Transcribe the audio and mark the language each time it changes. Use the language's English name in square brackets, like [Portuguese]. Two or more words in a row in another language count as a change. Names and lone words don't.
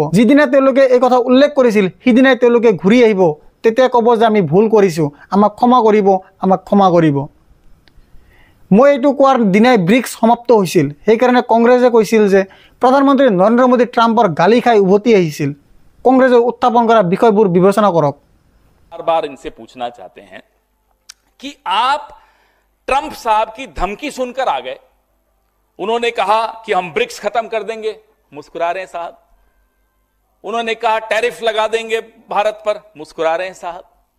[Assamese] যিদিনা তেওঁলোকে এই কথা উল্লেখ কৰিছিল, সিদিনাই তেওঁলোকে ঘূৰি আহিব, তেতিয়া ক'ব যে আমি ভুল কৰিছোঁ, আমাক ক্ষমা কৰিব, আমাক ক্ষমা কৰিব। মই এইটো কোৱাৰ দিনাই ব্ৰিক্স সমাপ্ত হৈছিল। সেইকাৰণে কংগ্ৰেছে কৈছিল যে প্ৰধানমন্ত্ৰী নৰেন্দ্ৰ মোদী ট্ৰাম্পৰ গালি খাই উভতি আহিছিল। কংগ্ৰেছে উত্থাপন কৰা বিষয়বোৰ বিবেচনা কৰক। [Hindi] बार बार इनसे पूछना चाहते हैं कि आप ट्रंप साहब की धमकी सुनकर आ गए। उन्होंने कहा कि हम ब्रिक्स खत्म कर देंगे, मुस्कुरा रहे हैं साहब। उन्होंने कहा टैरिफ लगा देंगे भारत पर, मुस्कुरा रहे हैं साहब।